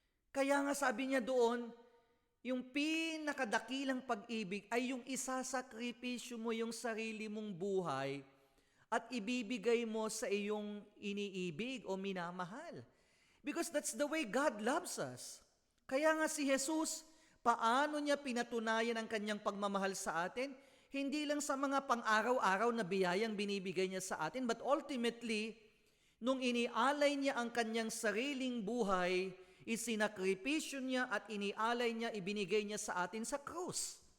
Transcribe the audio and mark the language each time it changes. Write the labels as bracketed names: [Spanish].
[Filipino] Kaya nga sabi niya doon, yung pinakadakilang pag-ibig ay yung isasakripisyo mo yung sarili mong buhay at ibibigay mo sa iyong iniibig o minamahal. [English] Because that's the way God loves us. [Filipino] Kaya nga si Jesus, paano niya pinatunayan ang kanyang pagmamahal sa atin? Hindi lang sa mga pang-araw-araw na biyayang binibigay niya sa atin, [English] but ultimately, [Filipino] nung inialay niya ang kanyang sariling buhay, isinakripisyo niya at inialay niya, ibinigay niya sa atin sa krus.